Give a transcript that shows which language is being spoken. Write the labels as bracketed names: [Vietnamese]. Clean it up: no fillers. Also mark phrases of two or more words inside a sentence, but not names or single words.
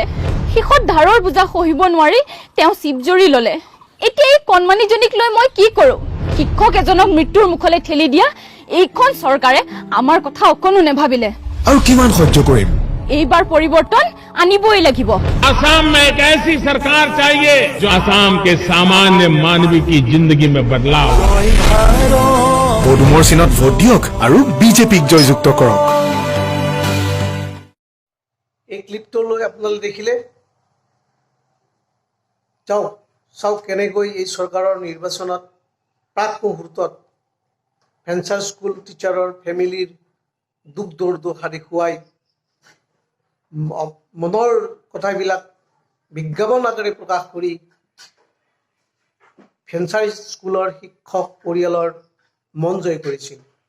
[Assamese] শেষত ধাৰৰ বোজা সহিব নোৱাৰি তেওঁ চিপজৰি ল'লে। এতিয়া এই কণমানিজনীক লৈ মই কি কৰোঁ? শিক্ষক এজনক মৃত্যুৰ মুখলৈ ঠেলি দিয়া এইখন চৰকাৰে আমাৰ কথা অকণো নেভাবিলে। আৰু কিমান সহ্য কৰিম? এইবাৰ পৰিৱৰ্তন আনিবই লাগিব। [Hindi] असम में एक ऐसी सरकार चाहिए जो असम के सामान्य मानवी की जिंदगी में बदलाव। [Assamese] পদুমৰ চিনত ভোট দিয়ক আৰু বিজেপিক জয়যুক্ত কৰক। এই ক্লিপটোলৈ আপোনালোকে দেখিলে, চাওক কেনেকৈ এই চৰকাৰৰ নিৰ্বাচনত প্ৰাক মুহূৰ্তত ভেঞ্চাৰ স্কুল টিচাৰৰ ফেমিলিৰ দুখ দুৰ্দশা দেখুৱাই মনৰ কথাবিলাক বিজ্ঞাপন আকাৰে প্ৰকাশ কৰি ভেঞ্চাৰ স্কুলৰ শিক্ষক পৰিয়ালৰ মন জয় কৰিছিল।